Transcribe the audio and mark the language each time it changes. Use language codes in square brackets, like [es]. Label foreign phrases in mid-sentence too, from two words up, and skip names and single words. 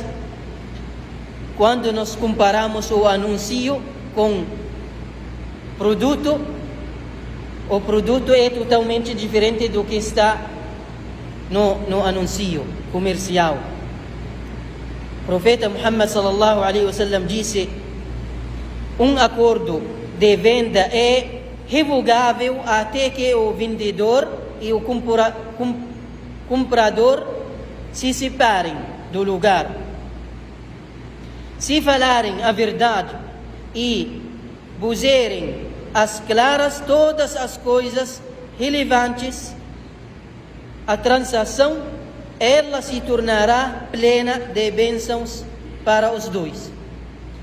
[pt] Quando nós comparamos o anúncio com produto, o produto é totalmente diferente do que está no anúncio comercial. O profeta Muhammad [ar] صلى الله عليه وسلم [pt] disse: um acordo de venda é revogável até que o vendedor e o comprador se separem do lugar. Se falarem a verdade e puserem às claras todas as coisas relevantes, a transação ela se tornará plena de bênçãos para os dois.